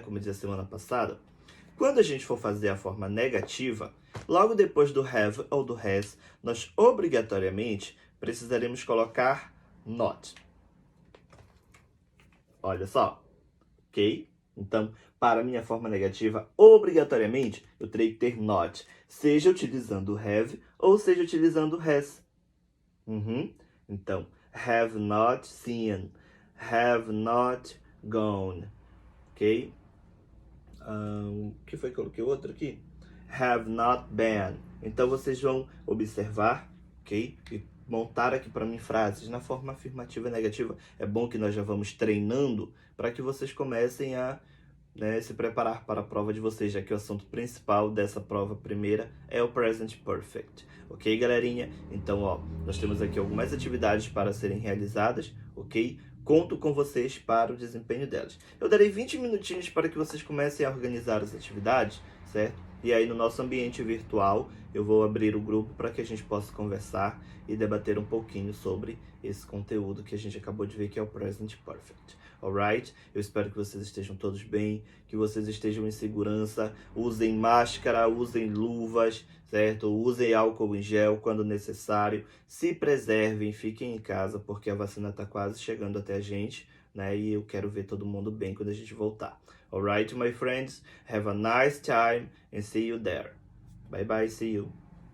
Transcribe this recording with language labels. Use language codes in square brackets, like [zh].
[pt] Como eu disse a semana passada, quando a gente for fazer a forma negativa, logo depois do have ou do has, nós obrigatoriamente precisaremos colocar not. Olha só, ok? Então, para a minha forma negativa, obrigatoriamente, eu terei que ter not, seja utilizando o have ou seja utilizando o has. [en] Então, have not seen, have not gone, ok? [pt] O que foi que eu coloquei outro aqui? [en] Have not been. [pt] Então, vocês vão observar, ok? E montar aqui para mim frases na forma afirmativa e negativa. É bom que nós já vamos treinando para que vocês comecem a se preparar para a prova de vocês, já que o assunto principal dessa prova primeira é o Present Perfect. Ok, galerinha? Então, ó, nós temos aqui algumas atividades para serem realizadas, ok? Conto com vocês para o desempenho delas. Eu darei 20 minutinhos para que vocês comecem a organizar as atividades, certo? E aí no nosso ambiente virtual eu vou abrir o grupo para que a gente possa conversar e debater um pouquinho sobre esse conteúdo que a gente acabou de ver, que é o Present Perfect. Alright? Eu espero que vocês estejam todos bem, que vocês estejam em segurança, usem máscara, usem luvas, certo? Usem álcool em gel quando necessário, se preservem, fiquem em casa, porque a vacina está quase chegando até a gente, né? E eu quero ver todo mundo bem quando a gente voltar. [en] Alright, my friends? Have a nice time and see you there. Bye bye, see you.